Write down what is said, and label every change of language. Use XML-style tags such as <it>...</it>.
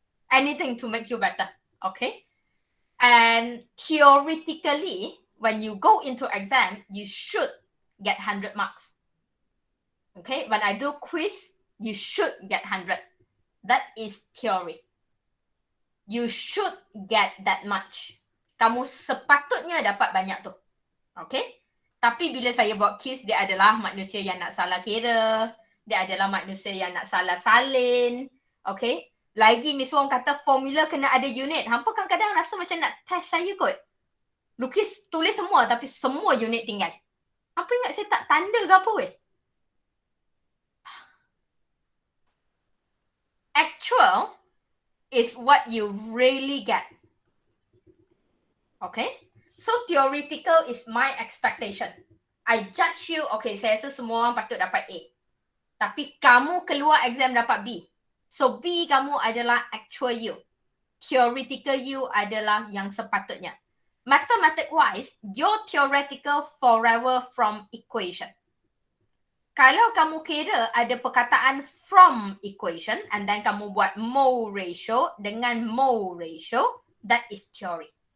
<en>Anything to make you better. Okay? And theoretically, when you go into exam, you should get 100 marks. Okay? When I do quiz, you should get 100. That is theory. You should get that much.</en> <ms>Kamu sepatutnya dapat banyak tu. Okay? Tapi bila saya buat quiz, dia adalah manusia yang nak salah kira. Dia adalah manusia yang nak salah salin. Okay? Lagi Miss Wong kata formula kena ada unit. Hampa kan kadang rasa macam nak test saya kot. Lukis, tulis semua tapi semua unit tinggal. Hampa ingat saya tak tanda ke apa weh?</ms> <en>Actual is what you really get. Okay? So theoretical is my expectation. I judge you,</en> <ms>okay, saya rasa semua orang patut dapat A. Tapi kamu keluar exam dapat B. So B kamu adalah</ms> <en>actual you. Theoretical you</en> <ms>adalah yang sepatutnya.</ms> <en>Mathematic wise, your theoretical forever from equation.</en> <ms>Kalau kamu kira ada perkataan</ms> <en>from equation</en> <ms>and then kamu buat mole ratio dengan mole ratio,</ms> <en>that is theory.</en>